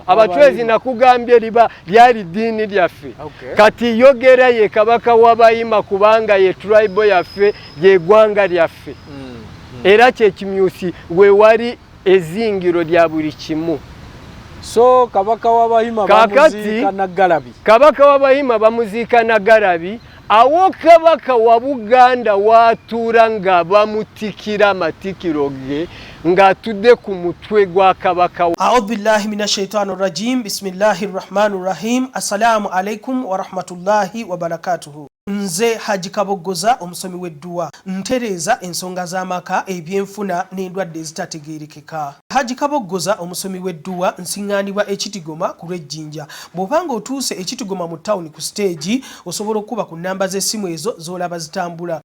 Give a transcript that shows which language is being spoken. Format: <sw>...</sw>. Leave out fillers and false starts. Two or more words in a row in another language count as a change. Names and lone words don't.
<lg>Abachwezi nakugambye lyali ddiini lyaffe kati yogera ye kabaka w'Abahima kubanga ye tribe yaffe ye ggwanga lyaffe era kyekimyusi we wali ezingiro lya buli kimu. So kabaka w'Abahima bamuziika Nagarabi. Kabaka w'Abahima bamuziika Nagarabi awo kabaka wa Buganda watuura nga bamutikira matikiro ge ng'atudde ku mutwe gwa kabaka.</lg> <ar>أعوذ بالله من الشيطان الرجيم. بسم الله الرحمن الرحيم. السلام عليكم ورحمة الله وبركاته.</ar> <lg>Nze Haji Kaboggoza omusomi w'edduwa ntereza ensonga z'amaka ebyenfuna n'endwadde ezitategeerekeka. Haji Kaboggoza omusomi w'edduwa nsiŋŋaanibwa ekitigoma ku lw'ejjinja. Bw'obanga otuuse ekitigoma mu ttawuni ku siteegi osobola okuba ku nnamba z'essimu ezo z'olaba zitambula.</lg>